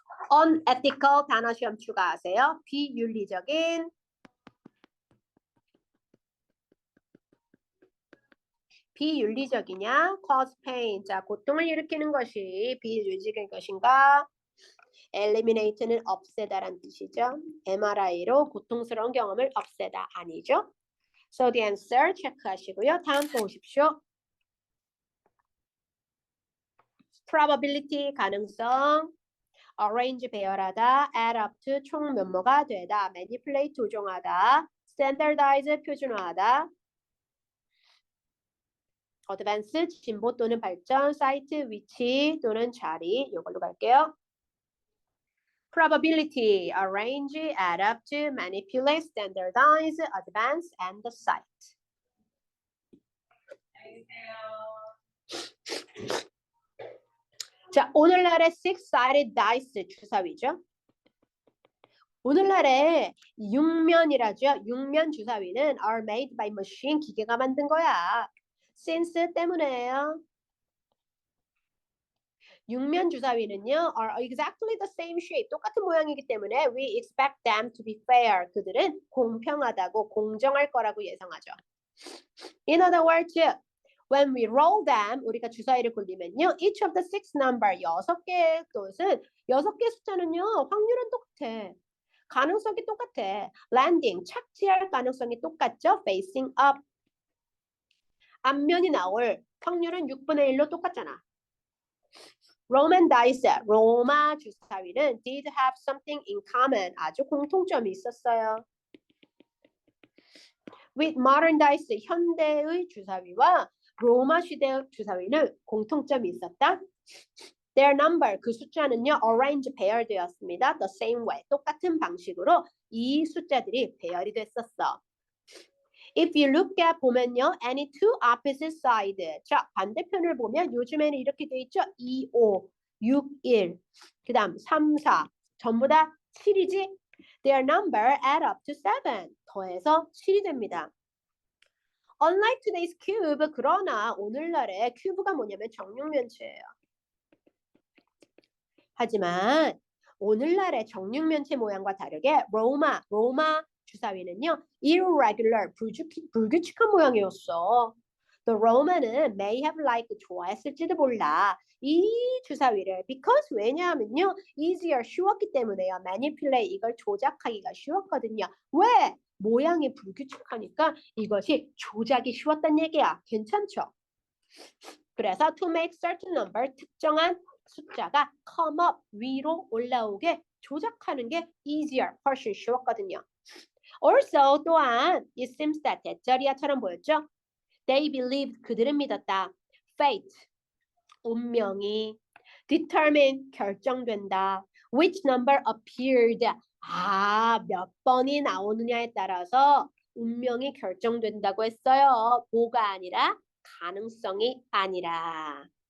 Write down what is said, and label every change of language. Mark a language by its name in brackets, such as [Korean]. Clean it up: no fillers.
[Korean] unethical 단어 시험 추가하세요. 비윤리적인 비윤리적이냐? [English] cause pain. [Korean] 자, 고통을 일으키는 것이 비윤리적인 것인가? eliminate는 없애다란 뜻이죠. MRI로 고통스러운 경험을 없애다 아니죠. [English] So the answer 체크하시고요. [Korean] 다음 또 오십시오. probability 가능성, arrange 배열하다, add up to 총 면모가 되다, manipulate 조종하다, standardize 표준화하다, advance 진보 또는 발전, site 위치 또는 자리 이걸로 갈게요. [English] probability, arrange, add up to, manipulate, standardize, advance, and the site. [Korean] 자, 오늘날의 six-sided dice 주사위죠. 오늘날의 육면이라죠. 육면 주사위는 [English] are made by machine, [Korean] 기계가 만든 거야. since 때문에요. 육면 주사위는요, [English] are exactly the same shape, [Korean] 똑같은 모양이기 때문에 [English] we expect them to be fair. [Korean] 그들은 공평하다고, 공정할 거라고 예상하죠. [English] In other words, when we roll them, [Korean] 우리가 주사위를 굴리면요, [English] each of the six number, [Korean] 6개의 것은 6개 숫자는요, 확률은 똑같아. 가능성이 똑같아. landing, 착지할 가능성이 똑같죠. [English] facing up. [Korean] 앞면이 나올 확률은 6분의 1로 똑같잖아. [English] Roman dice, [Korean] 로마 주사위는 [English] did have something in common, [Korean] 아주 공통점이 있었어요. [English] With modern dice, [Korean] 현대의 주사위와 로마 시대 주사위는 공통점이 있었다. [English] Their number, [Korean] 그 숫자는요, arrange, 배열되었습니다. [English] The same way, [Korean] 똑같은 방식으로 이 숫자들이 배열이 됐었어. [English] If you look at 보면요, any two opposite side. [Korean] 자, 반대편을 보면 요즘에는 이렇게 돼 있죠. 2, 5, 6, 1. 그 다음 3, 4. 전부 다 7이지? [English] Their number add up to 7. [Korean] 더해서 7이 됩니다. [English] Unlike today's cube, [Korean] 그러나 오늘날의 큐브가 뭐냐면 정육면체예요. 하지만 오늘날의 정육면체 모양과 다르게 로마 주사위는요, irregular, 불규칙한 모양이었어. [English] The Roman은 may have liked, [Korean] 좋아했을지도 몰라. 이 주사위를 because 왜냐하면요, easier, 쉬웠기 때문에요. manipulate, 이걸 조작하기가 쉬웠거든요. 왜? 모양이 불규칙하니까 이것이 조작이 쉬웠단 얘기야. 괜찮죠? 그래서 [English] to make certain number, [Korean] 특정한 숫자가 [English] come up, [Korean] 위로 올라오게 조작하는 게 easier, 훨씬 쉬웠거든요. [English] Also, 또한 it seems that [Korean] 대자리야처럼 보였죠? [English] They believed, [Korean] 그들은 믿었다. Fate, 운명이. Determine, 결정된다. [English] Which number appeared, [Korean] 몇 번이 나오느냐에 따라서 운명이 결정된다고 했어요. 뭐가 아니라 가능성이 아니라.